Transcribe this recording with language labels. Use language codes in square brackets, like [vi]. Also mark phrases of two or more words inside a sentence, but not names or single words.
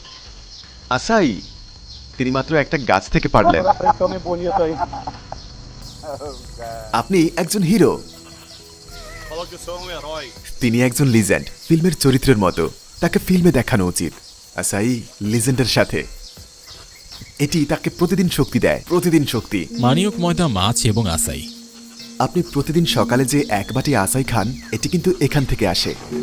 [bn] আসাই তিনি মাত্র একটা গাছ থেকে পারলেন। [pt] Esse homem bonito aí. [bn] আপনি একজন হিরো। [pt] Falou que eu sou herói. [bn] তিনি একজন লিজেন্ড, ফিল্মের চরিত্রের মতো। তাকে ফিল্মে দেখানো উচিত। আসাই লিজেন্ডের সাথে। এটি তাকে প্রতিদিন শক্তি দেয়, প্রতিদিন শক্তি। মানিয়ক, ময়দা, মাছ এবং আসাই। আপনি প্রতিদিন সকালে যে এক বাটি আসাই খান, এটি কিন্তু এখান থেকে আসে।